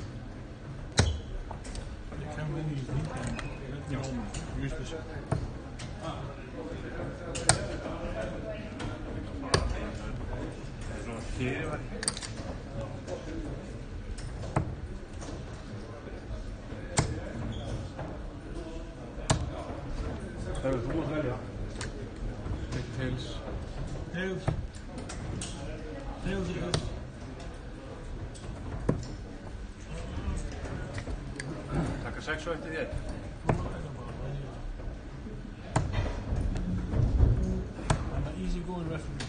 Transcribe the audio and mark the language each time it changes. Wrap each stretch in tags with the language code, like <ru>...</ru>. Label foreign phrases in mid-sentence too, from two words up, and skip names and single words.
<sv>Det kan man ju inte. Ja. Just det så.</sv> <is>Svona fyrirværi. Hefur þú að velja?</is> <en>Tails. Tails.</en> <sv>Tails är det.</sv> <is>Taka 6 og eftir þér.</is> <en>I'm an easy going referee.</en>